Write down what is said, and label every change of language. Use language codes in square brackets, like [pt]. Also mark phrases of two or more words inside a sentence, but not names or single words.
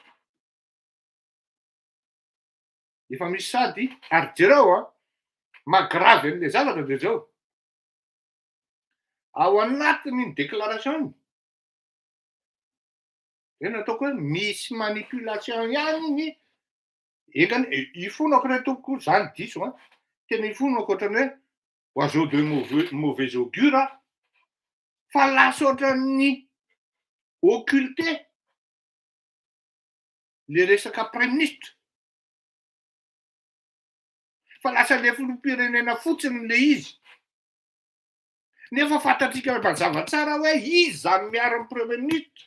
[mg] Efa misy sady ary jereo mahagravy an'ilay zavatra dia zao. Ao anatin'iny déclaration iny ataoko hoe misy manipulation ihany iny ekany ifonako re tompoko zany diso tena ifonako ohatran'ny hoe [fr] oiseau de mauvais augure [mg] fa lasa ohatran'ny occulté le resaka [fr] prime ministre. [mg] Fa lasa le filoham-pirenena fotsiny le izy. Nefa fantatsika mazava tsara hoe izy zany miaro amin'ny [fr] premier ministre.